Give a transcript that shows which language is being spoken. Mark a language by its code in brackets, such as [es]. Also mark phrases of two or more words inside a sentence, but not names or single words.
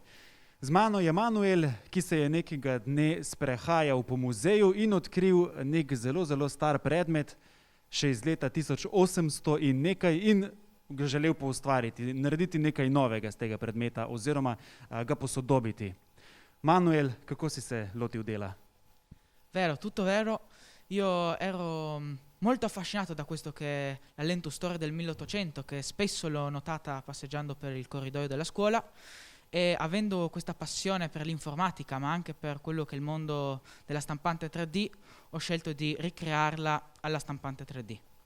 [sl] Z mano je Manuel, ki se je nekega dne sprehajal po muzeju in odkril nek zelo, zelo star predmet, še iz leta 1800 in nekaj, in ga želel poustvariti, narediti nekaj novega z tega predmeta oziroma ga posodobiti. Manuel, kako si se lotil dela? [it] Vero, tutto vero. Io ero molto affascinato da questo che è la lentostoria del 1800, che spesso l'ho notata passeggiando per il corridoio della scuola, E avendo questa passione per l'informatica, ma anche per quello che è il mondo della stampante 3D, ho scelto di ricrearla alla stampante 3D.